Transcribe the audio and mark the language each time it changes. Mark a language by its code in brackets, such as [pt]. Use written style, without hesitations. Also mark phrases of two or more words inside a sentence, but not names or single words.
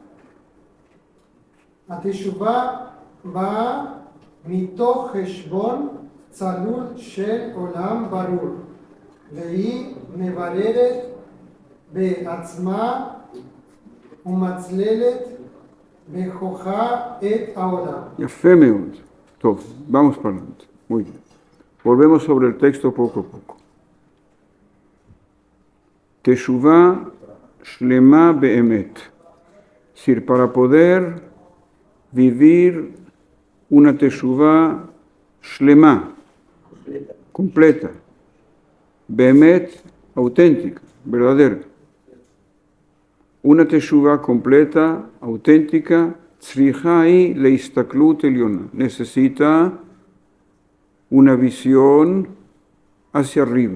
[he] התשובה באה מתוך חשבון צלול של עולם ברור, והיא מבררת בעצמה ומצללת בכוחה את העולם. יפה מאוד. טוב, [es] vamos para adelante. Muy bien. Volvemos sobre el texto poco a poco. [he] תשובה שלמה באמת. [es] Es decir, para poder vivir una [he] תשובה שלמה, [es] completa, be'emet, auténtica, verdadera. Una teshuvah completa, auténtica, [he] צריכה היא להסתכלות עליונה. [es] Necesita una visión hacia arriba.